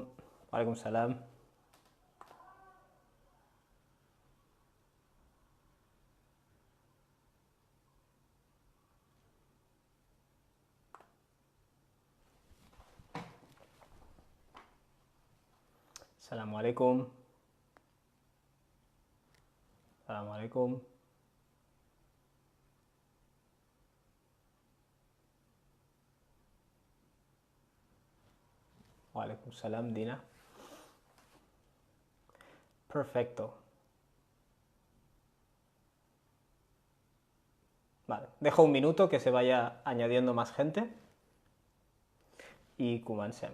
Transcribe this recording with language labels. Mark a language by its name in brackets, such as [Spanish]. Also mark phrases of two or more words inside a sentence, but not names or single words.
[Arabic] وعليكم السلام. السلام عليكم. السلام عليكم. وعليكم السلام, Dina. [Spanish] Perfecto. Vale, dejo un minuto que se vaya añadiendo más gente y comencem.